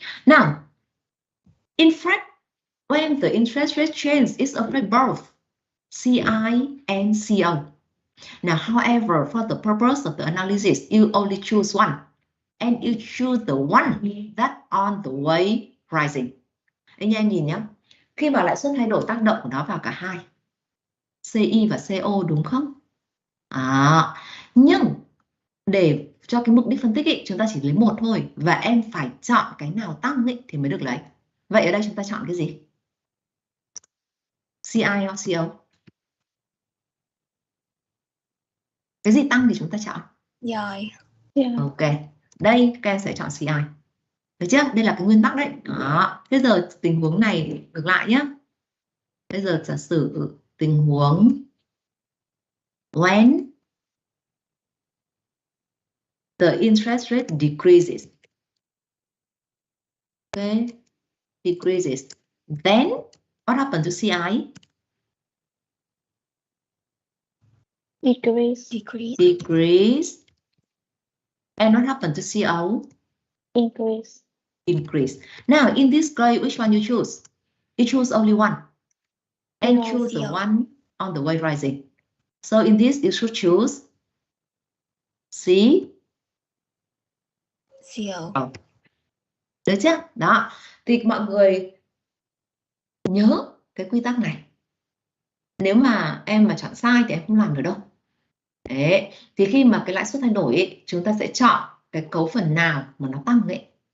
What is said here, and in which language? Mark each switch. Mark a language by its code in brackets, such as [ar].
[en] Now, in fact, when the interest rate changes, it affects both CI and CO. Now, however, for the purpose of the analysis, you only choose one, and you choose the one that on the way rising. [vi] Anh em nhìn nhé, khi mà lãi suất thay đổi tác động của nó vào cả hai, CI và CO đúng không? Nhưng để cho cái mục đích phân tích ý, chúng ta chỉ lấy một thôi và em phải chọn cái nào tăng ý, thì mới được lấy. Vậy ở đây chúng ta chọn cái gì? CI hoặc CO? Cái gì tăng thì chúng ta chọn? Rồi. Ok, đây các em sẽ chọn CI. Được chưa? Đây là cái nguyên tắc đấy. Đó. Bây giờ tình huống này ngược lại nhé. Bây giờ giả sử tình huống [en] when the interest rate decreases. Okay, decreases. Then what happened to CI? Decrease. Decrease. Decrease. And what happened to CO? Increase. Increase. Now, in this grade, which one you choose? You choose only one. And No, choose the CO. one on the way rising. So in this, you should choose C. CO. [vi] Được chưa? Đó. Thì mọi người nhớ cái quy tắc này. Nếu mà em mà chọn sai thì em không làm được đâu. Đấy. Thì khi mà cái lãi suất thay đổi ấy, chúng ta sẽ chọn cái cấu phần nào mà nó tăng ấy.